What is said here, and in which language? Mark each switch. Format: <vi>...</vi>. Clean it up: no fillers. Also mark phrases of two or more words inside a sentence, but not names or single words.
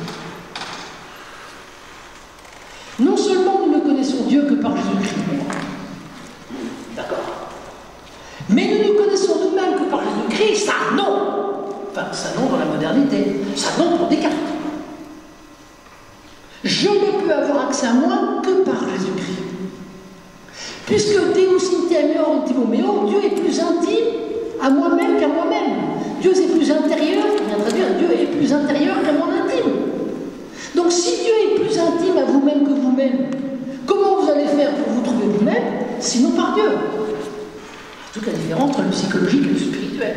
<fr>Non seulement nous ne connaissons Dieu que par Jésus-Christ, d'accord, mais nous nous connaissons nous-mêmes que par Jésus-Christ, ça non. Enfin, ça non dans la modernité, ça non pour Descartes. Je ne peux avoir accès à moi que par Jésus-Christ.</fr> <la>Puisque Deus interior intimo meo,</la> <fr>Dieu est plus intime à moi-même qu'à moi-même. Dieu est plus intérieur, on vient traduire, Dieu est plus intérieur qu'à mon intime. Donc si Dieu est plus intime à vous-même que vous-même, comment vous allez faire pour vous trouver vous-même, sinon par Dieu? C'est toute la différence entre le psychologique et le spirituel.</fr>